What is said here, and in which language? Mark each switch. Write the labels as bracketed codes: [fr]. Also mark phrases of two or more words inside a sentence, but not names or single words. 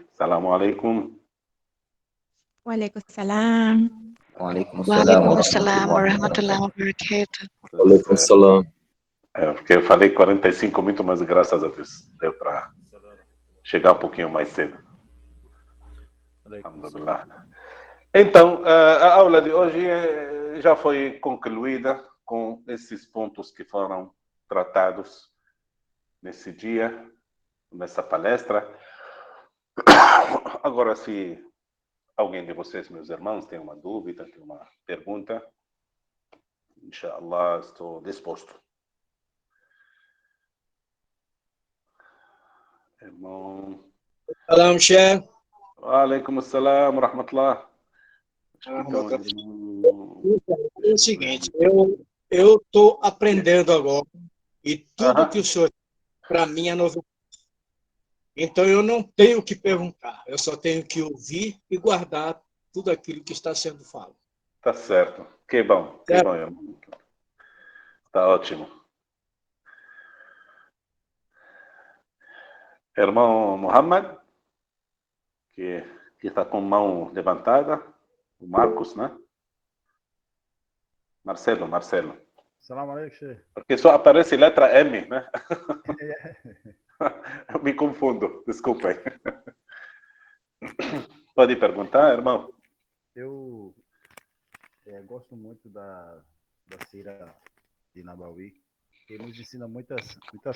[ar] السلام عليكم. وعليكم السلام. وعليكم وعليكم السلام ورحمة الله وبركاته. عليكم السلام. [pt] Porque eu falei 45 minutos, mas graças a Deus deu para chegar um pouquinho mais cedo. Alhamdulillah. Então, a aula de hoje já foi concluída com esses pontos que foram tratados nesse dia, nessa palestra. Agora, se alguém de vocês, meus irmãos, tem uma dúvida, tem uma pergunta, inshallah, estou disposto. Irmão. [ar] سلام شيخ. عليكم السلام ورحمة الله. [pt] Então, É o seguinte, eu estou aprendendo agora e tudo que o senhor para mim é novidade. Então eu não tenho que perguntar, eu só tenho que ouvir e guardar tudo aquilo que está sendo falado. tá certo. Que bom, irmão. Tá ótimo. Irmão Muhammad, que está com mão levantada. O Marcos, né? Marcelo. [ar] سلام عليكم شيخ. [pt] Porque só aparece letra M, né? Eu me confundo, desculpem. Pode perguntar, irmão? Eu gosto muito da Sira de Nabawi, que nos ensina muitas coisas.